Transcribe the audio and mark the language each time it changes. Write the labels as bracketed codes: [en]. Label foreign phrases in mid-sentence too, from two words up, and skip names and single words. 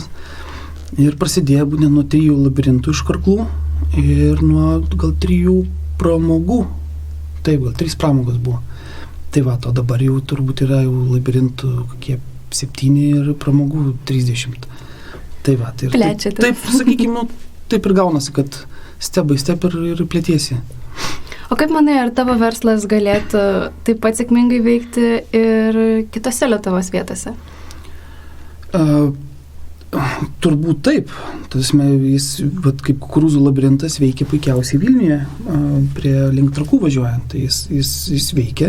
[lt] Ir prasidėjo būtent nuo 3 labirintų iš karklų ir nuo gal 3 pramogų. Taip, gal 3 pramogos buvo. Tai va, o dabar jau turbūt yra jau labirintų kokie 7 ir pramogų 30. Tai va, tai plečiate. Taip, sakykime, taip ir gaunasi, kad [en] step by step [lt] ir plėtiesi. O kaip manai, ar tavo verslas galėtų taip pat sėkmingai veikti ir kitose Lietuvos vietose? Turbūt taip. Tasme, jis, vat, kaip kukurūzų labirintas veikia puikiausiai Vilniuje, prie link Trakų važiuojant, tai jis veikia,